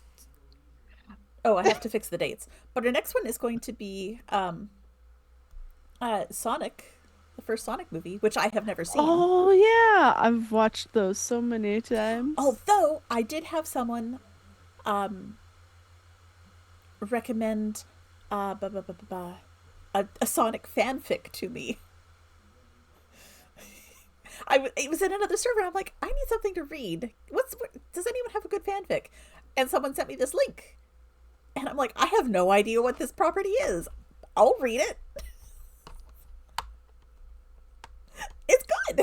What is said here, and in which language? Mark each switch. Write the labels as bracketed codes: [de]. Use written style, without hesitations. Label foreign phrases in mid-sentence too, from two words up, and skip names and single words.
[en] Oh, I have to fix the dates. But our next one is going to be Sonic, the first Sonic movie, which I have never seen. Oh yeah, I've watched those so many times. Although I did have someone um, recommend ba, ba, ba, ba, ba, a Sonic fanfic to me. It was in another server. I'm like, I need something to read. Does anyone have a good fanfic? And someone sent me this link, and I'm like, I have no idea what this property is. I'll read it. It's good.